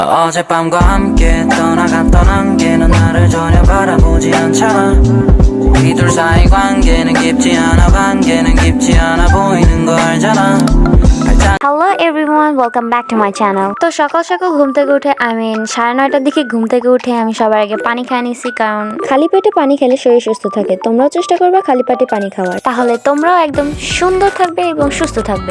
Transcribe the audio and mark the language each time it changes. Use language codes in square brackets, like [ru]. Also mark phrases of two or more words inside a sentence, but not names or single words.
[ko] 어젯밤과 함께 떠나갔던 안개는 나를 전혀 바라보지 않잖아. 이 둘 사이 관계는 깊지 않아, 관계는 깊지 않아 보이는 거 알잖아. [en] Hello everyone, welcome back to my channel. [bn] তো সকাল সকাল ঘুম থেকে উঠে 9:30টার দিকে ঘুম থেকে উঠে আমি সবার আগে পানি খেয়ে নিছি, কারণ খালি পেটে পানি খেলে শরীর সুস্থ থাকে। তোমরাও চেষ্টা করবে খালি পেটে পানি খাওয়ার, তাহলে তোমরাও একদম সুন্দর থাকবে এবং সুস্থ থাকবে।